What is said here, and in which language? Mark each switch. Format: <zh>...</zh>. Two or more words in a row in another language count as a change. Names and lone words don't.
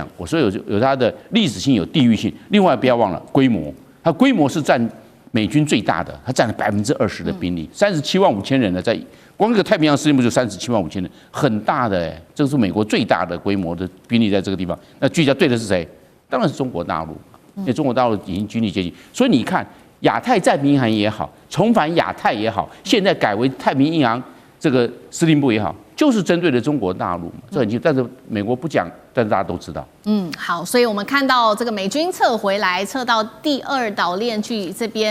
<zh>我說有它的歷史性，有地域性，另外不要忘了規模，它規模是占美軍最大的，它占了20%的兵力，37萬5千人呢，在光这個太平洋司令部就37萬5千人，很大的哎，這是美國最大的規模的兵力在這個地方。那聚焦對的是誰？當然是中國大陸，因為中國大陸已經軍力接近，所以你看亞太戰平洋也好，重返亞太也好，現在改為太平洋這個司令部也好，就是針對的中國大陸嘛，這很清楚。但是美國不講，但是大家都知道。好，所以我們看到這個美軍撤回來，撤到第2島鏈去這邊。</zh>